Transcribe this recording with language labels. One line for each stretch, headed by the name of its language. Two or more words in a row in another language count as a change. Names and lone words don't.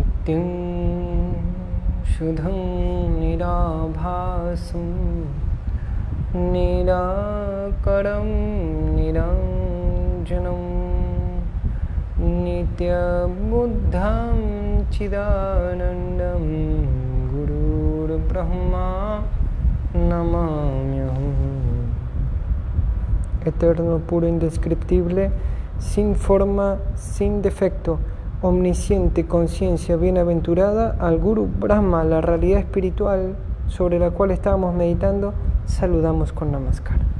Sanskrit: Satyam Shudham Nirabhasam Nirakaram Niranjanam Nitya Buddham Chidanandam Gurur Brahma Namamyaham.
Spanish: Eterno, puro, indescriptible, sin forma, sin defecto, omnisciente, conciencia bienaventurada, al Guru Brahma, la realidad espiritual sobre la cual estábamos meditando, saludamos con Namaskar.